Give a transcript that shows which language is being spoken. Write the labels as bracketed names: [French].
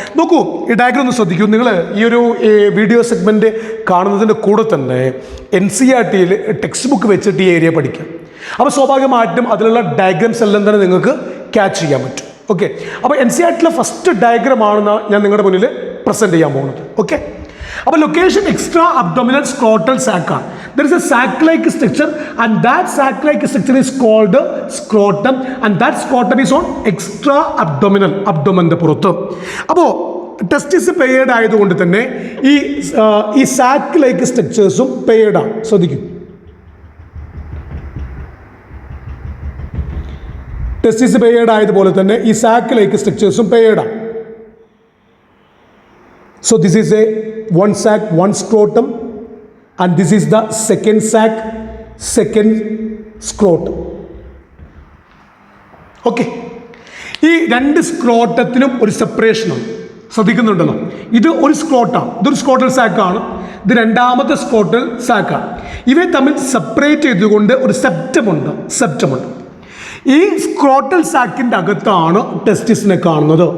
[Malayalam] നോക്കൂ, ഈ ഡയഗ്രം ഒന്ന് ശ്രദ്ധിക്കൂ. നിങ്ങൾ ഈ ഒരു വീഡിയോ സെഗ്മെന്റ് കാണുന്നതിൻ്റെ കൂടെ തന്നെ NCERT-യിൽ ടെക്സ്റ്റ് ബുക്ക് വെച്ചിട്ട് ഈ ഏരിയ പഠിക്കാം. അപ്പോൾ സ്വാഭാവികമായിട്ടും അതിലുള്ള ഡയഗ്രാംസ് എല്ലാം തന്നെ നിങ്ങൾക്ക് ക്യാച്ച് ചെയ്യാൻ പറ്റും. ഓക്കെ, അപ്പോൾ NCERT-ലെ ഫസ്റ്റ് ഡയഗ്രമാണ് ഞാൻ നിങ്ങളുടെ മുന്നിൽ പ്രസന്റ് ചെയ്യാൻ പോകുന്നത്. ഓക്കെ, അപ്പോൾ location extra abdominal scrotal sac ആണ്. [English] There is a sac-like structure and that sac-like structure is called scrotum and that scrotum is on extra abdominal, [Malayalam] അബ്ഡോമന്റെ പുറത്ത്. അപ്പോൾ ടെസ്റ്റിസ് പെയേർഡ് ആയതുകൊണ്ട് തന്നെ ഈ സാക്ക്-ലൈക്ക് സ്ട്രക്ചേഴ്സും പെയേർഡ് ആണ്. ശ്രദ്ധിക്കും, ടെസ്റ്റിസ് പെയേർഡ് ആയതുപോലെ തന്നെ ഈ സാക്ക്-ലൈക്ക് സ്ട്രക്ചേഴ്സും പെയേർഡ് ആണ്. [English] So this is a one sac, one scrotum, and this is the second sac, second scrotum. [Malayalam] Okay, ഈ രണ്ട് സ്ക്രോട്ടത്തിനും ഒരു സെപ്പറേഷനാണ്. ശ്രദ്ധിക്കുന്നുണ്ടല്ലോ, ഇത് ഒരു സ്ക്രോട്ടാണ്, ഇതൊരു സ്ക്രോട്ടൽ സാക്കാണ്, ഇത് രണ്ടാമത്തെ സ്ക്രോട്ടൽ സാക്കാണ്. ഇവയെ തമ്മിൽ സെപ്പറേറ്റ് ചെയ്തുകൊണ്ട് ഒരു സെപ്റ്റമുണ്ട്. ഈ സ്ക്രോട്ടൽ സാക്കിൻ്റെ അകത്താണ് ടെസ്റ്റിസിനെ കാണുന്നത്.